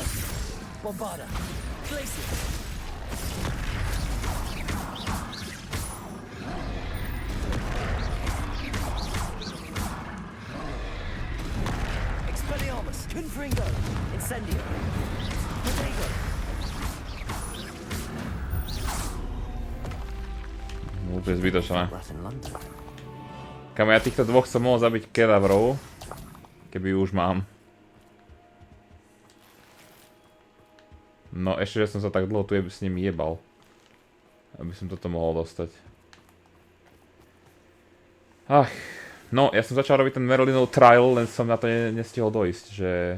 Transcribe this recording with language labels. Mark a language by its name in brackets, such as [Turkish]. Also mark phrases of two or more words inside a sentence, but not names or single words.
[Slovak] Bombarda! Glacius! Expelliarmus! Confringo! Incendio! Protego! Úplne zbytočné. [English] Rat in London. [Slovak] Kamo, ja týchto dvoch som mohol zabiť kedavrov, keby už mám. No ešte, že som sa tak dlho tu s nimi jebal. Aby som toto mohol dostať. Ach, no ja som začal robiť ten Merlinov trial, len som na to nestihol dojsť, že...